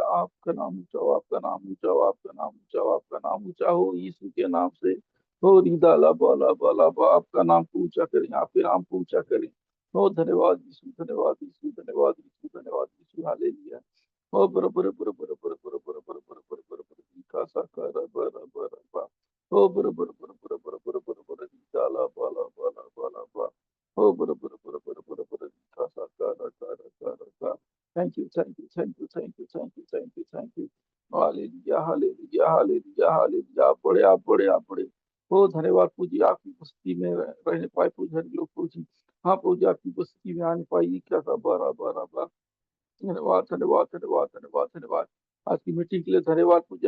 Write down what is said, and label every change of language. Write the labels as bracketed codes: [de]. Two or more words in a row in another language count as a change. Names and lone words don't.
[hi] आपका नाम ऊंचा हो, आपका नाम ऊंचा हो, आपका नाम ऊंचा हो, आपका नाम ऊंचा हो यीशु के नाम से। हो रिदाला बाला बाला बा, आपका नाम को ऊंचा करें, आपके नाम को ऊंचा करें। हो धन्यवाद यीशु, धन्यवाद यीशु, धन्यवाद यीशु, धन्यवाद यीशु, हालेलुया। हो बर बर बर बर बर बर बर बर बर बर बर बर का सा का रा बर बर बा। हो बर बर बर बर बर बर बर बर रिदाला बाला बाला बाला बा। हो बर बर बर बर बर बर का सा का रा का रा का रा का। [en] Thank you, thank you, thank you, thank you, thank you, thank you, [hi] हालेलुया हालेलुया हालेलुया हालेलुया। आप बड़े, आप बड़े, आप बड़े। ओ धन्यवाद प्रभु जी, आपकी बस्ती में रहने पाए प्रभु जी, लोग प्रभु जी। हाँ प्रभु जी, आपकी बस्ती में आने पाई, क्या था, बारा बारा बारा। धन्यवाद धन्यवाद धन्यवाद धन्यवाद धन्यवाद। आज की मीटिंग के लिए धन्यवाद प्रभु जी।